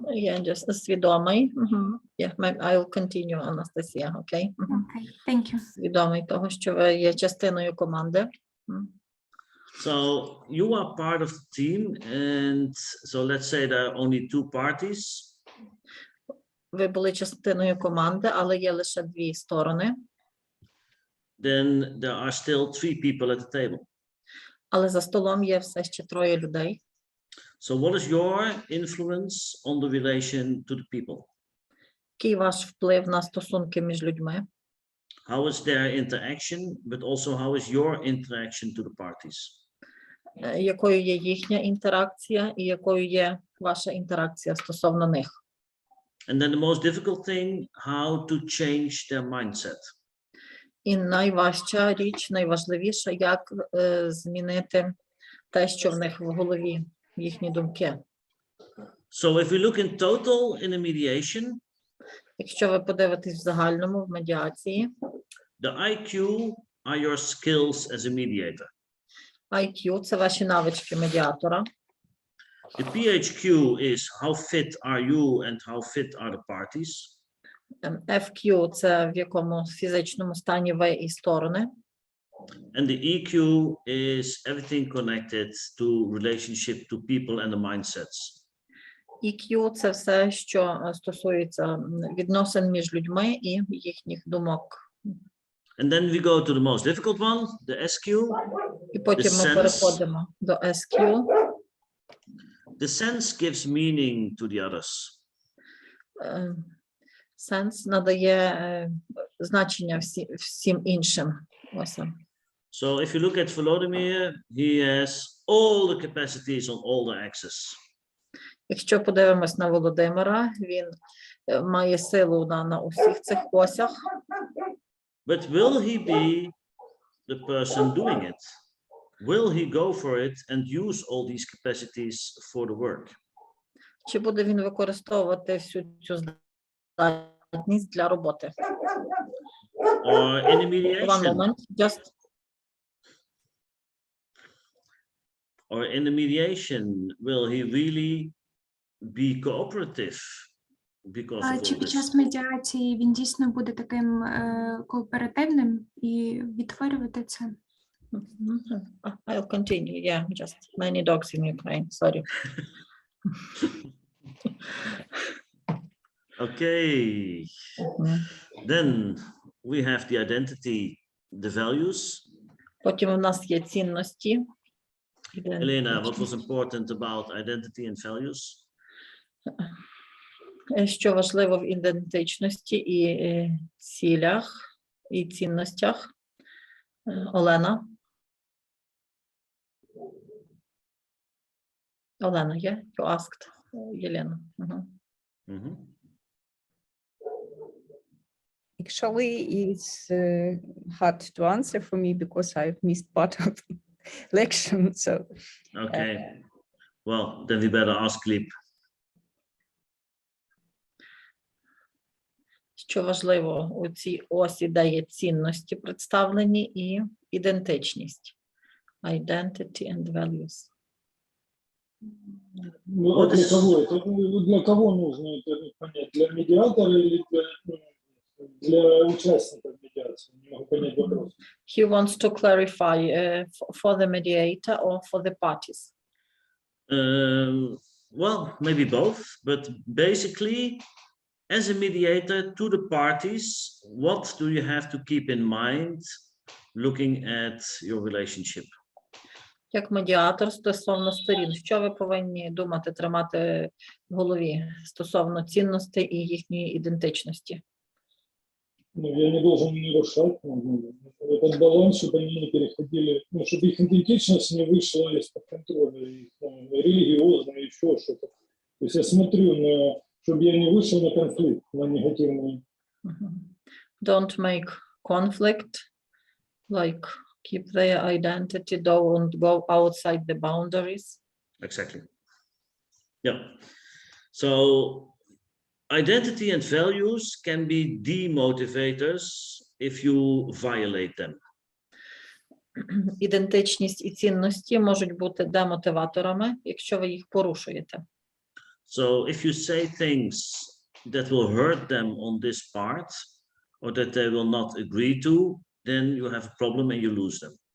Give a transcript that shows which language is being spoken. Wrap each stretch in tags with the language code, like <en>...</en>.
<en>Yeah, just</en> <uk>свідомий.</uk> <en>Yeah, I'll continue, Anastasia, okay? Okay, thank you.</en> <uk>Свідомий того, що ви є частиною команди.</uk> <en>So you are part of the team, and so let's say there are only two parties.</en> <uk>Ви були частиною команди, але є лише дві сторони.</uk> <en>Then there are still three people at the table.</en> <uk>Але за столом є все ще троє людей.</uk> <en>So what is your influence on the relation to the people?</en> <uk>Який ваш вплив на стосунки між людьми?</uk> <en>How is their interaction, but also how is your interaction to the parties?</en> <uk>Якою є їхня інтеракція і якою є ваша інтеракція стосовно них?</uk> <en>And then the most difficult thing, how to change their mindset.</en> <uk>І найважча річ, найважливіша, як змінити те, що в них в голові, їхні думки.</uk> <en>So if we look in total in a mediation,</en> <uk>Якщо ви подивитесь в загальному, в медіації,</uk> <en>the IQ are your skills as a mediator.</en> <uk>IQ – це ваші навички медіатора.</uk> <en>The PHQ is how fit are you and how fit are the parties.</en> <uk>FQ – це в якому фізичному стані ви і сторони.</uk> <en>And the EQ is everything connected to relationship to people and the mindsets.</en> <uk>EQ – це все, що стосується відносин між людьми і їхніх думок.</uk> <en>And then we go to the most difficult one, the SQ.</en> <uk>І потім</uk> <en>The</en> <uk>ми</uk> <en>sense.</en> <uk>переходимо до SQ.</uk> <en>The sense gives meaning to the others.</en> <uk>Сенс надає значення всім іншим. Ось.</uk> <en>So if you look at Volodymyr, he has all the capacities on all the axes.</en> <uk>Якщо подивимось на Володимира, він має силу на усіх цих осях.</uk> <en>But will he be the person doing it? Will he go for it and use all these capacities for the work?</en> <uk>Чи буде він використовувати всю цю здатність для роботи?</uk> <en>Or in a One mediation? moment, just Or in the mediation, will he really be cooperative because of</en> <uk>Чи</uk> <en>all</en> <uk>під</uk> <en>this?</en> <uk>час медіації він дійсно буде таким кооперативним і відтворювати це?</uk> <en>I'll continue. Yeah, just many dogs in Ukraine. Sorry. Okay. Then we have the identity, the values.</en> <uk>Потім у нас є цінності.</uk> <en>Elena, what was important about identity and values?</en> <uk>Що важливо в ідентичності і цілях, і цінностях? Олена?</uk> <en>Олена, yeah? You asked Єлена. Actually, it's hard to answer for me because I've missed part of the lecture. So, Okay. Well, then we better ask Gleb.</en> <uk>Що важливо у цій осі, де є цінності представлені і ідентичність.</uk> <en>Identity and values.</en> <ru>Ну, а для кого это? Для кого нужно это понять? Для медиатора или для участников медиации? Не могу понять вопрос.</ru> <en>He wants to clarify for the mediator or for the parties. Well, maybe both, but basically, as a mediator to the parties, what do you have to keep in mind looking at your relationship?</en> <uk>Як медіатор стосовно сторін, що ви повинні думати, тримати в голові стосовно цінностей і їхньої ідентичності?</uk> <ru>Ну, я не должен нарушать этот баланс, чтобы они не переходили, ну, чтобы их идентичность не вышла из-под контроля, их, религиозная, еще что-то. То есть я смотрю на, чтобы я не вышел на конфликт, на негативный.</ru> <en>Don't make conflict, like keep their identity, don't go outside the boundaries. Exactly. Yeah. So identity and values can be demotivators if you violate them.</en> <uk>Ідентичність і цінності можуть бути демотиваторами, якщо ви їх порушуєте.</uk> <en>So if you say things that will hurt them on this part or that they will not agree to, then you have a problem and you lose them.</en>